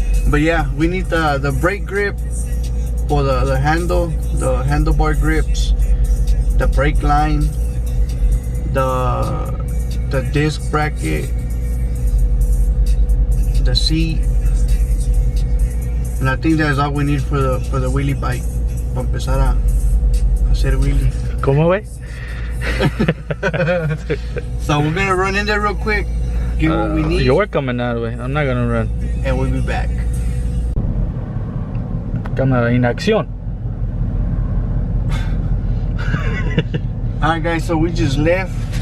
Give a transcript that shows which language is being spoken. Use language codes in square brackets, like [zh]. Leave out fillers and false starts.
[en] But yeah, we need the brake grip for the handle, the handlebar grips, the brake line, the disc bracket, the seat, and I think that's all we need for the wheelie bike. [es] Para empezar a hacer wheelie. ¿Cómo ve? [en] So we're gonna run in there real quick, get what we need, You're coming out of the way. I'm not gonna run. and we'll be back. [es] Cámara en acción. [en] Alright guys, so we just left.